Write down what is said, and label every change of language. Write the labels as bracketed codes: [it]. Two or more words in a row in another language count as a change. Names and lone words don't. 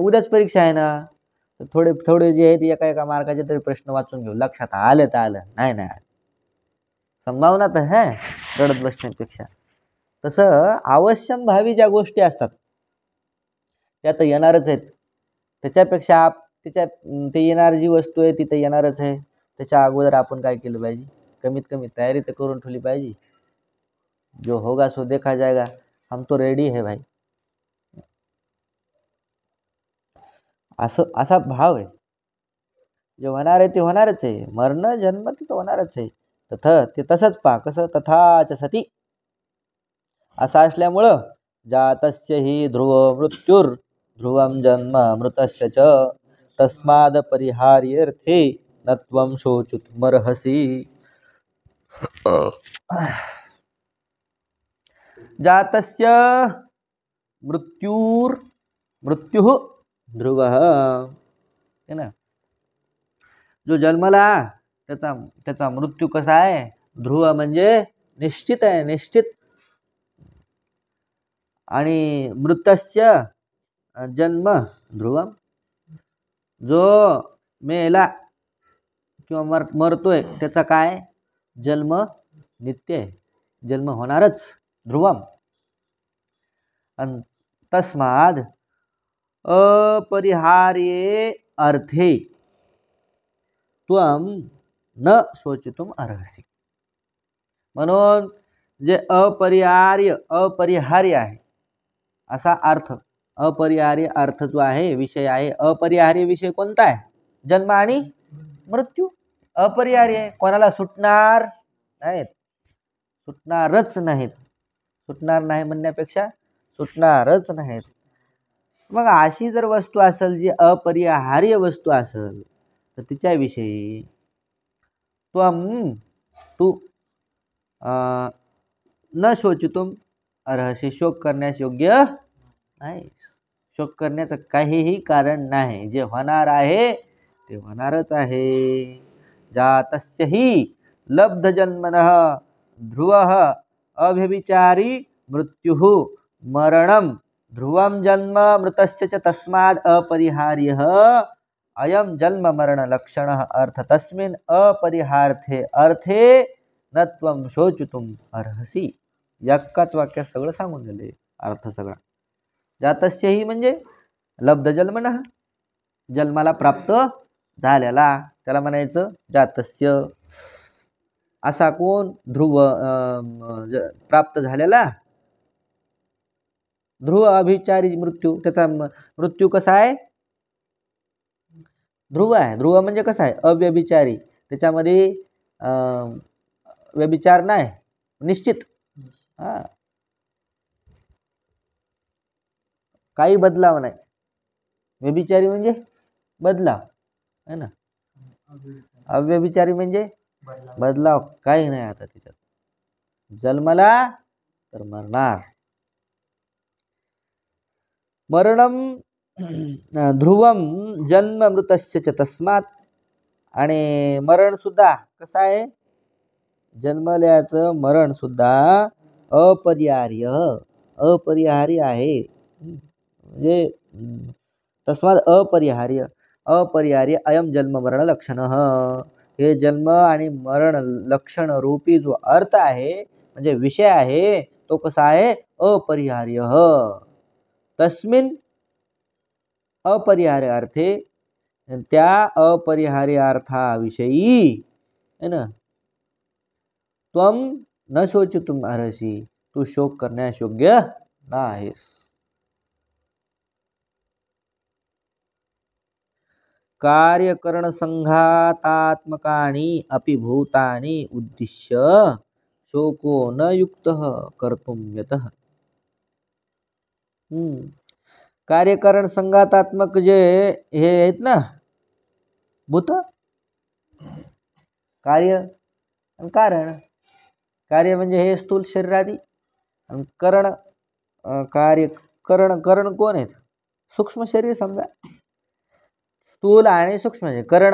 [mr] उद्याच परीक्षा आहे ना, थोडे जे आहेत एका मार्काचे तरी प्रश्न वाचून घेऊ, लक्षात आलं तर आलं, नाही संभावना तर है रडत बसण्यापेक्षा. तसं [sa] अवश्यम भावी [mr] ज्या गोष्टी असतात त्या तर येणारच आहेत. त्याच्यापेक्षा ते येणार जी वस्तू आहे ती तर येणारच आहे. त्याच्या अगोदर आपण काय केलं पाहिजे, कमीत कमी तयारी तर करून ठेवली पाहिजे. [hi] जो होगा सो देखा जाएगा, हम तो रेडी है भाई. [mr] असा भाव आहे. जे होणार आहे ते होणारच आहे. मरण जन्म ते होणारच आहे. ते तसंच पहा कसं [sa] तथाच सती [mr] असं असल्यामुळं [sa] जातस्य हि ध्रुव मृत्युर ध्रुवम जन्म मृतस्य च तस्माद परिहार्यर्थे नत्वं शोचितुमर्हसि. जातस्य मृत्युः ध्रुवः [hi] है ना. [mr] जो जन्मला त्याचा मृत्यू कसा आहे, ध्रुव म्हणजे निश्चित आहे, निश्चित. आणि [sa] मृतस्य जन्म ध्रुवम, [mr] जो मेला किंवा मरतोय त्याचा काय जन्म नित्य आहे, जन्म होणारच ध्रुवम. [sa] तस्माद अपरिहार्ये अर्थे त्वं न शोचितुम अर्हसि. [mr] म्हणून जे अपरिहार्य आहे असा अर्थ, अपरिहार्य अर्थ जो आहे, विषय आहे. अपरिहार्य विषय कोणता आहे, जन्म आणि मृत्यू. अपरिहार्य कोणाला सुटणार नाहीत, सुटणारच नाहीत. सुटणार नाही म्हणण्यापेक्षा सुटणारच नाहीत. मग अशी जर वस्तू असेल जी अपरिहार्य वस्तू असेल तर तिच्याविषयी तू [sa] न शोचितुम अर्हसि, [mr] शोक करण्यास योग्य नाही. शोक करण्याचं काहीही कारण नाही. जे होणार आहे ते होणारच आहे. [sa] जातस्य हि लब्ध जन्मनः ध्रुवः अव्यभिचारी मृत्युः मरणं ध्रुवं जन्म मृतस्य च तस्माद् अपरिहार्यः अयं जन्म मरण लक्षणः अर्थ तस्मिन् अपरिहार्थे अर्थे नत्वं शोचितुम अर्हसि. [mr] एकाच वाक्यात सगळं सांगून दिले, अर्थ सगळा. [sa] जातस्य हि [mr] म्हणजे [sa] लब्ध जन्मनः, [mr] जन्माला प्राप्त झालेला त्याला म्हणायचं जातस्य. असा कोण ध्रुव प्राप्त झालेला ध्रुव अभिचारी मृत्यू. त्याचा मृत्यू कसा आहे, ध्रुव आहे. ध्रुव म्हणजे कसा आहे, अव्यभिचारी. त्याच्यामध्ये व्यभिचार नाही, निश्चित. काही बदलाव नाही. व्यभिचारी म्हणजे बदलाव [hi] है ना, [mr] अव्यभिचारी म्हणजे बदलाव काही नाही. आता त्याच्यात जन्मला तर मरणार. [sa] मरणम ध्रुवम जन्म मृतस्य च तस्मात्. [mr] आणि मरण सुद्धा कसं आहे, जन्मल्याचं मरण सुद्धा अपरिहार्य आहे. [sa] म्हणजे तस्मात् अपरिहार्य अयम जन्म मरण लक्षण. [mr] हे जन्म आणि मरण लक्षण रूपी जो अर्थ आहे म्हणजे विषय आहे तो कसा आहे, अपरिहार्य. [sa] तस्मिन् अपरिहार्य अर्थे, [mr] त्या अपरिहार्य अर्थाविषयी [hi] है ना, [sa] त्वं न शोचितुम अर्हसि, [mr] तू शोक करण्यास योग्य नाहीस. [sa] कार्यकरण संघातात्मकानि अपि भूतानि उद्दिश्य शोको न युक्तः कर्तुं यतः. [mr] कार्यकरण संघातात्मक जे हे आहेत ना भूत, कार्य आणि कारण. कार्य म्हणजे हे स्थूल शरीरादी, आणि करण कार्य करण कोण आहेत, सूक्ष्म शरीर समजा. स्थूल आणि सूक्ष्म करण.